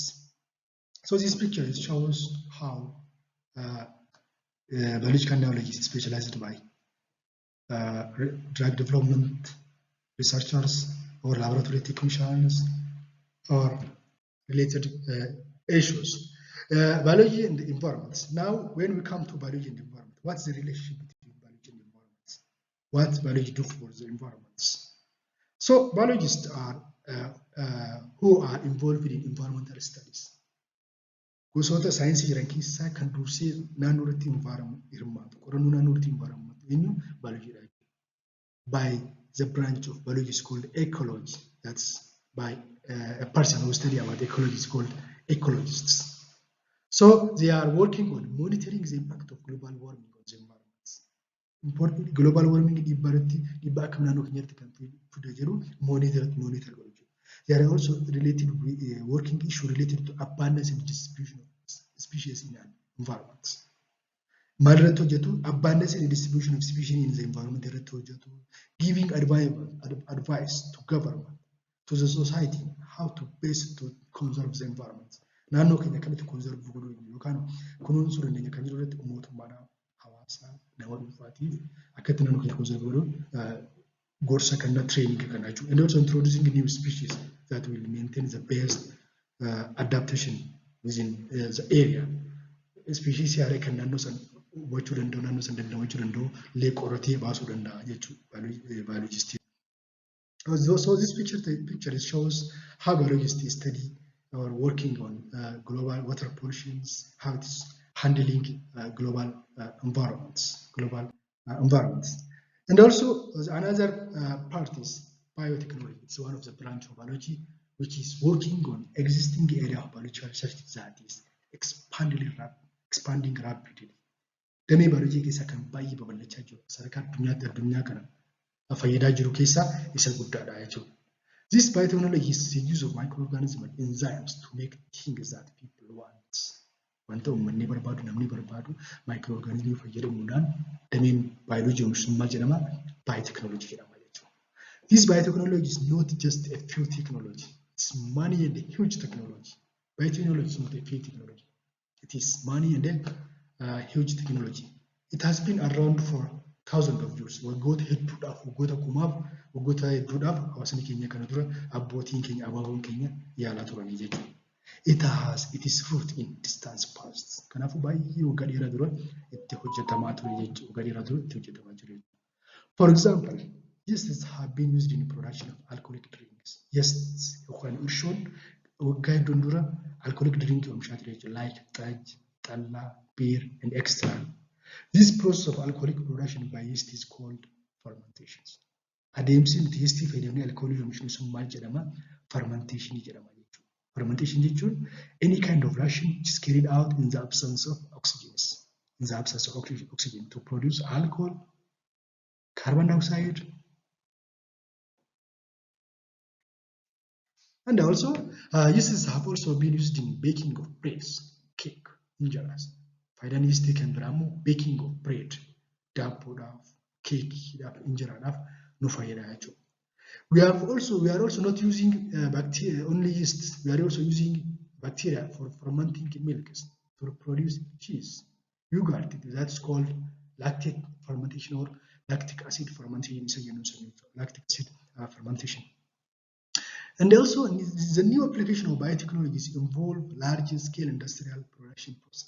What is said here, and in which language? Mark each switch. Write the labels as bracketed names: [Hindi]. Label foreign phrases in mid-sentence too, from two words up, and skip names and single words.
[English] So this picture shows how biological knowledge is specialized by drug development researchers or laboratory technicians or related issues. Biology and the environment. Now, when we come to biology and the environment, what's the relationship between biology and the environment? What biology do for the environments? So, biologists are who are involved in environmental studies. [Oromo] Gosoota saayinsii jiran keessaa kan dursee naannoo irratti hirmaatu qorannoo naannoo irratti hirmaatu eenyu [English] biology by the branch of biology is called ecology. That's by a person who study about ecology is called ecologists. So they are working on monitoring the impact of global warming on the environment. Important global warming [Oromo] dhibba akka naannoo keenyatti kan fidee jiru monitor godhu. [English] They are also related with working issue related to abundance and distribution of species in an environment. [Oromo] Malirratti hojjetu [English] abundance and distribution of species in the environment [Oromo] irratti hojjetu, [English] giving advice to government, to the society, how to best to conserve the environment. [Oromo] Naannoo keenya akkamitti conserve godhuu yookaan kunuunsuu dandeenya kan jiru irratti mootummaadhaan hawaasaa nama dhuunfaatiif akkatti naannoo keenya conserve godhuu gorsa kanna training kana jechuudha. [English] And also introducing new species that will maintain the best adaptation within the area. [Oromo] Species yaare kan naannoo san hubachuu danda'u, naannoo san dandamachuu danda'u, lee qoratee baasuu danda'a jechuudha biologist. [English] So this picture shows how biologists study or working on global water pollutions, how it is handling global environments. And also another part is biotechnology. It's one of the branch of biology which is working on existing area of biological research that is expanding rapidly. [Oromo] Damee biology keessa kan baay'ee babal'achaa jiru. Sadarkaa addunyaa kana fayyadaa jiru keessaa isa guddaadha jechuudha. [English] This biotechnology is the use of microorganisms and enzymes to make things that people want. [Oromo] Wanta uummanni barbaadu namni barbaadu microorganismii fayyadamuudhaan dameen biology oomishtummaa jedhama biotechnology jedhama jechuudha. [English] This biotechnology is not just a few technology. It's money and a huge technology. Biotechnology is not a few technology. It is money and a huge technology. It has been around for thousands of years. [Oromo] Waggoota hedduudhaaf, waggoota kumaaf, waggoota hedduudhaaf hawaasni keenya kana dura abbootiin keenya, abaaboon keenya yaalaa turanii jechuudha. [English] It is root in distant past. [Oromo] Kanaafuu baay'ee waggaa dheeraa dura itti hojjetamaa ture jechuudha. Waggaa dheeraa dura itti hojjetamaa ture. [English] For example, yeasts have been used in production of alcoholic drinks. [Oromo] Yeasts yookaan irshoon waggaa hedduun dura [English] alcoholic drink [Oromo] oomishaa ture jechuudha. [English] Like xaj, xallaa, beer and extra. This process of alcoholic production by yeast is called fermentation. [Oromo] Adeemsi nuti yeastii fayyadamnee alkoolii oomishnu sun maal jedhama? Fermentation jedhama jechuudha. [English] Fermentation jechuun any kind of reaction which is carried out in the absence of oxygen. In the absence of oxygen to produce alcohol, carbon dioxide, and also yeasts have also been used in baking of breads, cake, [Oromo] injeraas. Faayidaan yeastii kan biraa immoo [English] baking of bread, [Oromo] daabboodhaaf, keekiidhaaf, injeraadhaaf nu fayyada jechuudha. [English] We are also not using bacteria only yeast. We are also using bacteria for fermenting milks to produce cheese, yogurt. That's called lactic fermentation or lactic acid fermentation. Lactic acid fermentation. And also, the new application of biotechnologies involve large-scale industrial production process.